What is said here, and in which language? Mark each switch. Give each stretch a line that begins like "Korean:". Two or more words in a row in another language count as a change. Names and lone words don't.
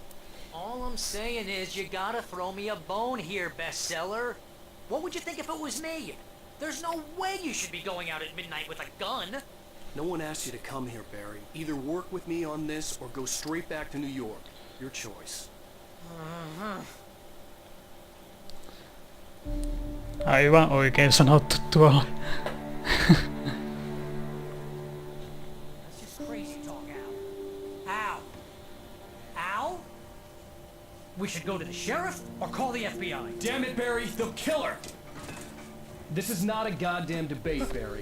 English: All I'm saying is you gotta throw me a bone here, bestseller. What would you think if it was me? There's no way you should be going out at midnight with a gun. No one asked you to come here, Barry. Either work with me on this or go straight back to New York. Your choice.
Finnish: Aivan oikein sanottu tuolla.
English: That's just crazy talk, Al. Al? Al? We should go to the sheriff or call the FBI. Damn it, Barry! They'll kill her! This is not a goddamn debate, Barry.